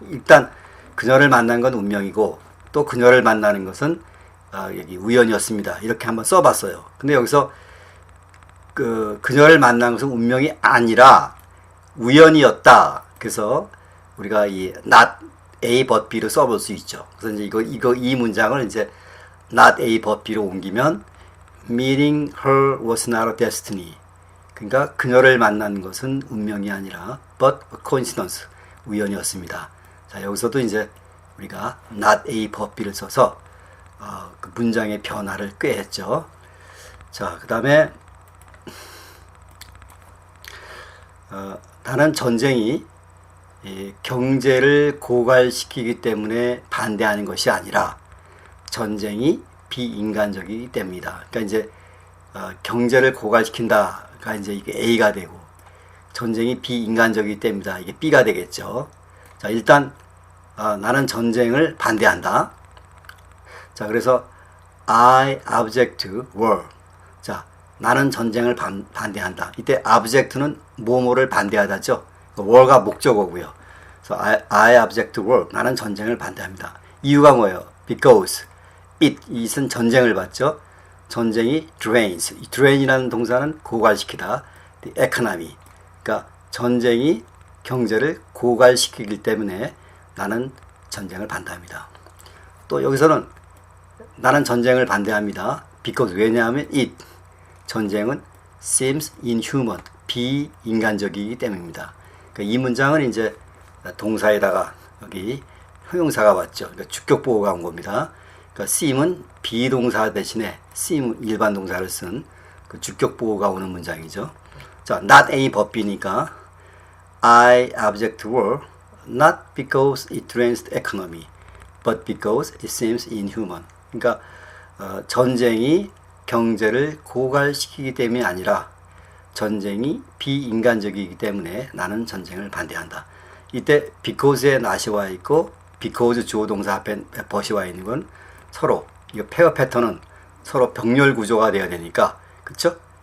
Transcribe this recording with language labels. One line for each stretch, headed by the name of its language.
Korean: 일단 그녀를 만난 건 운명이고 또 그녀를 만나는 것은 여기 우연이었습니다. 이렇게 한번 써봤어요. 근데 여기서 그녀를 만난 것은 운명이 아니라 우연이었다. 그래서 우리가 이 not A but B로 써볼 수 있죠. 그래서 이제 이 문장을 이제 not A but B로 옮기면
English: meeting her was not a destiny.
Korean: 그러니까 그녀를 만난 것은 운명이 아니라
English: but a coincidence,
Korean: 우연이었습니다. 자, 여기서도 이제 우리가 not A but B를 써서 그 문장의 변화를 꾀했죠. 자, 그 다음에 나는 전쟁이 경제를 고갈시키기 때문에 반대하는 것이 아니라 전쟁이 비인간적이기 때문이다. 그러니까 이제 경제를 고갈시킨다가 이제 이게 A가 되고 전쟁이 비인간적이기 때문이다. 이게 B가 되겠죠. 자, 일단 나는 전쟁을 반대한다.
English: 자, 그래서 I object to war.
Korean: 자, 나는 전쟁을 반대한다. 이때 object는 뭐뭐를 반대하다죠. war가 목적어고요.
English: 그래서 I object to war.
Korean: 나는 전쟁을 반대합니다. 이유가 뭐예요? Because it은 전쟁을 받죠. 전쟁이 drains. drain이라는 동사는 고갈시키다.
English: The economy.
Korean: 그러니까 전쟁이 경제를 고갈시키기 때문에 나는 전쟁을 반대합니다. 또 여기서는 나는 전쟁을 반대합니다. Because 왜냐하면 전쟁은
English: seems inhuman,
Korean: 비인간적이기 때문입니다. 그러니까 이 문장은 이제 동사에다가 여기 형용사가 왔죠. 그러니까 주격보호가 온 겁니다. 그러니까 seem은 비동사 대신에 seem 일반 동사를 쓴 그 주격보호가 오는 문장이죠.
English: 자, not A but B니까 I object to war not because it drains the economy, but because it seems inhuman.
Korean: 그러니까 전쟁이 경제를 고갈시키기 때문이 아니라 전쟁이 비인간적이기 때문에 나는 전쟁을 반대한다. 이때 because에 not이 와 있고 because 주어 동사 앞에 but이 와 있는 건 서로 이거 페어 패턴은 서로 병렬 구조가 돼야 되니까 그쵸?